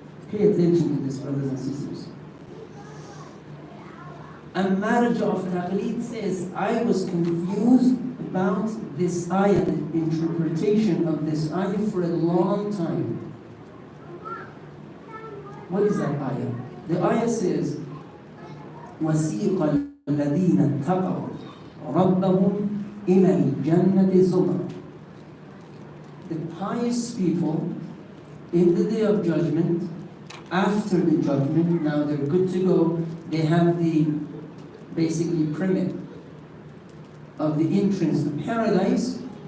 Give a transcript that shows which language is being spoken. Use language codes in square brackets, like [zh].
[en] Pay attention to this, brothers and sisters. A Maraj of Taqleed says, I was confused about this ayah, the interpretation of this ayah for a long time. What is that ayah? The ayah says, [ar] وَسِيقَ الَّذِينَ اتَّقَوْا رَبَّهُمْ إِلَى الْجَنَّةِ زُمَرًا. [en] The pious people in the day of judgment, after the judgment, now they're good to go, they have the basically permit of the entrance to paradise.